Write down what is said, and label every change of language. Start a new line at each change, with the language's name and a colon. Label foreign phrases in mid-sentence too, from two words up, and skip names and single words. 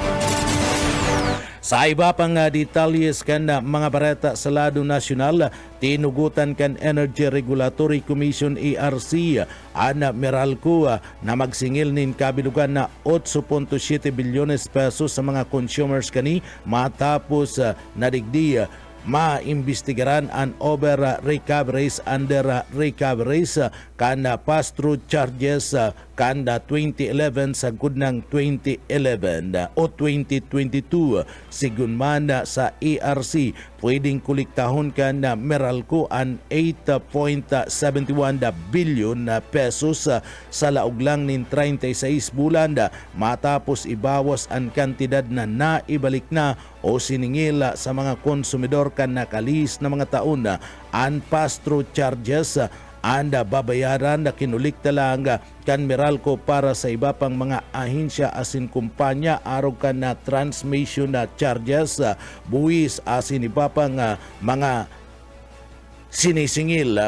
Bikol: Sa iba pang detalyes kan mga bareta sa lado nasyonal, tinugutan kan Energy Regulatory Commission ERC ang Meralco na magsingil nin kabilugan na 8.7 bilyones pesos sa mga consumers kani matapos nadigdi maimbestigaran ang
English: over recoveries under recoveries
Bikol: kanda
English: pass-through charges
Bikol: kanda 2011 sa ng 2011 o 2022 sigun man sa ERC pwedeng kuliktahon kanda Meralco ang 8.71 bilyon na pesos sa laog lang nin 36 bulan matapos ibawas ang kantidad na naibalik na o siningil sa mga konsumidor kan nakalis na mga taon ang
English: pass-through charges
Bikol: anda babayaran na kinulikta lang kan Meralco para sa iba pang mga ahensya asin kumpanya araw kan na transmission na charges buwis asin iba pang mga sinisingil.